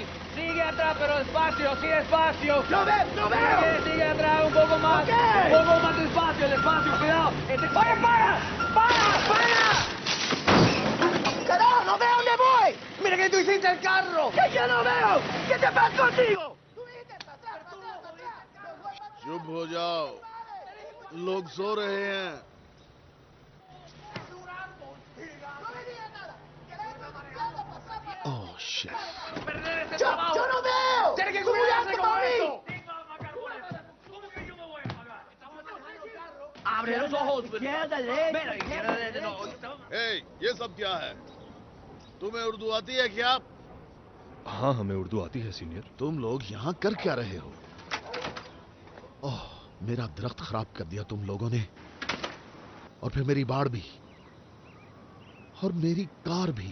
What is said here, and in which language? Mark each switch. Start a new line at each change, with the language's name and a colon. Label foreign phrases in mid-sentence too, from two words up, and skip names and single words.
Spanish: Sigue atrás, pero despacio, sí, despacio. ¡Lo veo! Sigue atrás, un poco más. Okay. Un poco más despacio, cuidado. ¡Oye, para! ¡Carajo, no veo dónde voy! ¡Mira que tú hiciste el carro! ¡Que yo no veo! ¿Qué te pasa contigo?
Hindi: चुप हो जाओ, लोग सो रहे हैं।
English: Oh, shit.
Spanish: ¡Yo no veo! ¡Tienes que cuidarte con conmigo! ¿Cómo que yo me voy a pagar? Abre los ojos. Izquierda, derecha. No.
Hindi: Hey, ये सब क्या है? तुम्हें उर्दू आती है क्या? हाँ, हमें उर्दू आती है सीनियर। तुम लोग यहाँ कर क्या रहे हो? ओह, मेरा दरख्त खराब कर दिया तुम लोगों ने, और फिर मेरी बाड़ भी, और मेरी कार भी।